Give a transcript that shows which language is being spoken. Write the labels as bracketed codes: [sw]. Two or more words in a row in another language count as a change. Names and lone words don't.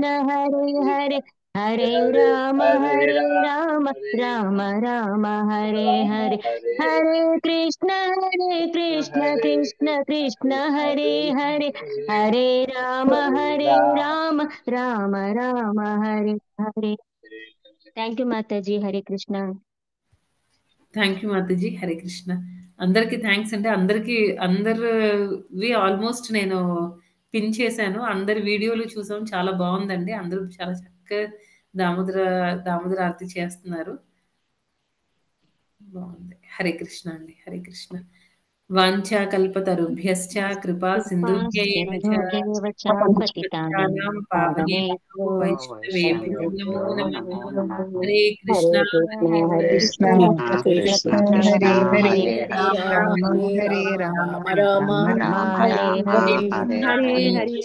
[sa] హరే హరే హరే రామ రామ రామ హరే హరే హరే కృష్ణ కృష్ణ కృష్ణ హరే హరే హరే రామ రామ హరే హరే. [en] Thank you [te] మాతాజీ. హరే కృష్ణ. [en] Thank you [te] మాతాజీ. హరే కృష్ణ. అందరికి థ్యాంక్స్ అండి. అందరివి ఆల్మోస్ట్ నేను పిన్ చేశాను. అందరి వీడియోలు చూసాం. చాలా బాగుందండి. అందరూ చాలా చక్కగా దామోదర ఆరతి చేస్తున్నారు. బాగుంది. హరే కృష్ణ అండి. హరే కృష్ణ. [sa] వాంఛా కల్పతరుభ్యశ్చ కృపా సింధుభ్యైవ చ పతితానాం పావనేభ్యో వైష్ణవేభ్యో నమో నమః. హరే కృష్ణ హరే కృష్ణ కృష్ణ హరే హరే రామ హరే రామ రామ హరే హరే హరే హరే